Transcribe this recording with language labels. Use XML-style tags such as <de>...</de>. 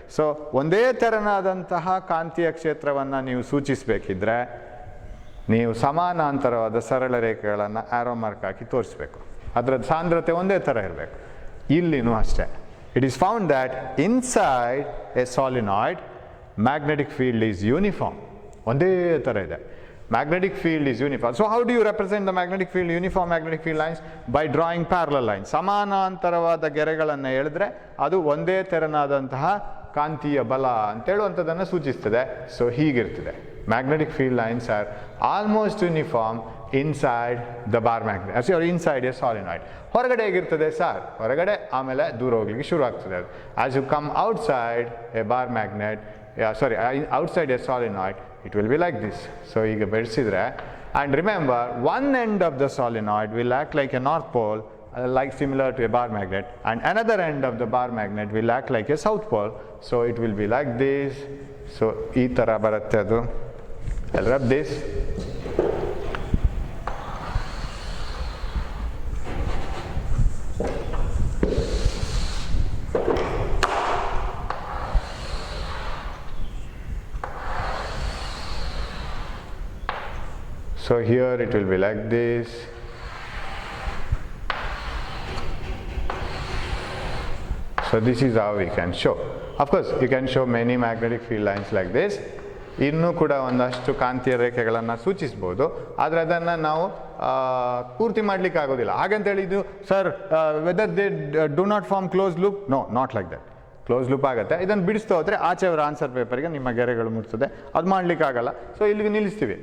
<kn>So ಒಂದೇ ಥರನಾದಂತಹ ಕಾಂತೀಯ ಕ್ಷೇತ್ರವನ್ನು ನೀವು ಸೂಚಿಸಬೇಕಿದ್ರೆ ನೀವು ಸಮಾನಾಂತರವಾದ ಸರಳ ರೇಖೆಗಳನ್ನು ಆರೋ ಮಾರ್ಕ್ ಹಾಕಿ ತೋರಿಸ್ಬೇಕು. ಅದರ ಸಾಂದ್ರತೆ ಒಂದೇ ಥರ ಇರಬೇಕು. ಇಲ್ಲಿನೂ ಅಷ್ಟೇ.</kn> <en>It is found that inside a solenoid magnetic field is uniform.</en> <kn>ಒಂದೇ ಥರ ಇದೆ.</kn> <en>Magnetic field is uniform. So how do you represent the magnetic field, uniform magnetic field lines? By drawing parallel lines.</en> <kn>ಸಮಾನಾಂತರವಾದ ಗೆರೆಗಳನ್ನು ಎಳೆದ್ರೆ ಅದು ಒಂದೇ ತೆರನಾದಂತಹ ಕಾಂತೀಯ ಬಲ ಅಂತೇಳುವಂಥದ್ದನ್ನು ಸೂಚಿಸ್ತದೆ. So ಹೀಗಿರ್ತದೆ.</kn> <en>Magnetic field lines are almost uniform inside the bar magnet, or inside a solenoid.</en> <kn>ಹೊರಗಡೆ ಹೇಗಿರ್ತದೆ sir? ಹೊರಗಡೆ ಆಮೇಲೆ ದೂರ ಹೋಗ್ಲಿಕ್ಕೆ ಶುರು ಆಗ್ತದೆ ಅದು.</kn> <en>As you come outside a bar magnet, outside a solenoid, it will be like this. So</en> <kn>ಈಗ ಬೆಳೆಸಿದ್ರೆ,</kn> <en>and remember, one end of the solenoid will act like a north pole, like similar to a bar magnet, and another end of the bar magnet will act like a south pole. So it will be like this.</en> <kn>So ಈ ಥರ ಬರುತ್ತೆ ಅದು.</kn> <en>I'll rub this. So here it will be like this. So this is how we can show. Of course, you can show many magnetic field lines like this.</en> <kn>ಇನ್ನೂ ಕೂಡ ಒಂದಷ್ಟು ಕಾಂತೀಯ ರೇಖೆಗಳನ್ನು ಸೂಚಿಸ್ಬೋದು, ಆದರೆ ಅದನ್ನು ನಾವು ಪೂರ್ತಿ ಮಾಡಲಿಕ್ಕೆ ಆಗೋದಿಲ್ಲ. ಹಾಗಂತೇಳಿ ಇದು sir</kn> <en>Whether they do not form close loop, no, not like that. Close loop</en> <kn>ಆಗುತ್ತೆ. ಇದನ್ನು ಬಿಡಿಸ್ತಾ ಹೋದರೆ ಆಚೆಯವರ ಆನ್ಸರ್ ಪೇಪರ್ಗೆ ನಿಮ್ಮ ಗೆರೆಗಳು ಮುಟ್ತದೆ, ಅದು ಮಾಡಲಿಕ್ಕಾಗಲ್ಲ. ಸೊ ಇಲ್ಲಿಗೆ ನಿಲ್ಲಿಸ್ತೀವಿ.</kn>